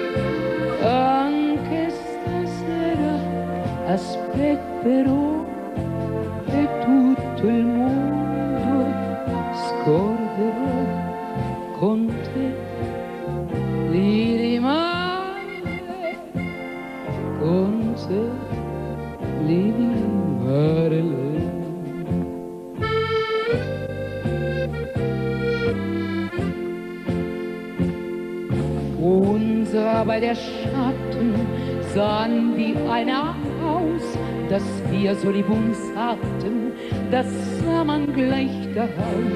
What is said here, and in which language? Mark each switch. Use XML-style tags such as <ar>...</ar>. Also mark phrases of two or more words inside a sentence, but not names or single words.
<it>Anche stasera aspetterò e tutto il mondo scorderò con te. Lili Marlene, con te. Lili Marlene.</it> <de>Unser beider Schatten sahen wie einer aus, dass wir so lieb uns hatten, das sah man gleich daraus.</de>